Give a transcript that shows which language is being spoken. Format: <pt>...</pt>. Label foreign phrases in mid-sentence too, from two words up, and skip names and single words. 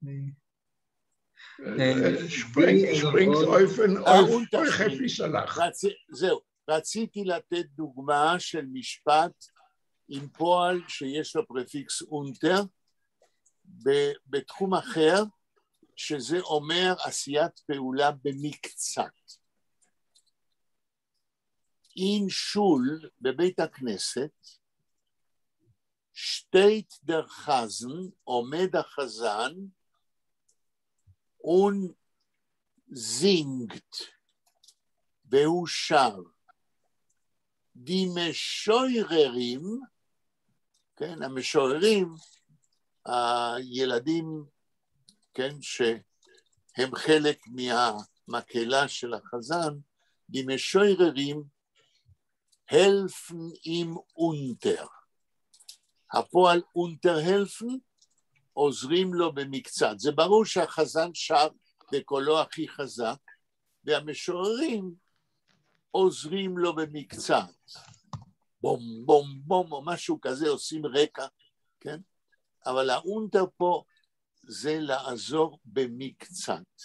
<he>זהו, רציתי לתת דוגמה של משפט עם פועל שיש לו פרפיקס אונטר, בתחום אחר, שזה אומר עשיית פעולה במקצת.</he> <yi>אין שול</yi> <he>בבית הכנסת,</he> <yi>שטייט דר חזן,</yi> <he>עומד החזן,</he> <yi>און זינגט,</yi> <he>והוא שר.</he> <yi>די משוררים,</yi> <he>כן, המשוררים, הילדים, כן, שהם חלק מהמקהלה של החזן,</he> <yi>די משוררים, העלפֿן אים אונטער.</yi> <he>הפועל</he> <yi>אונטער העלפֿן,</yi> <he>עוזרים לו במקצת. זה ברור שהחזן שר בקולו הכי חזק, והמשוררים עוזרים לו במקצת. בום, בום, בום, או משהו כזה, עושים רקע, כן? אבל האונטר פה זה לעזור במקצת.</he>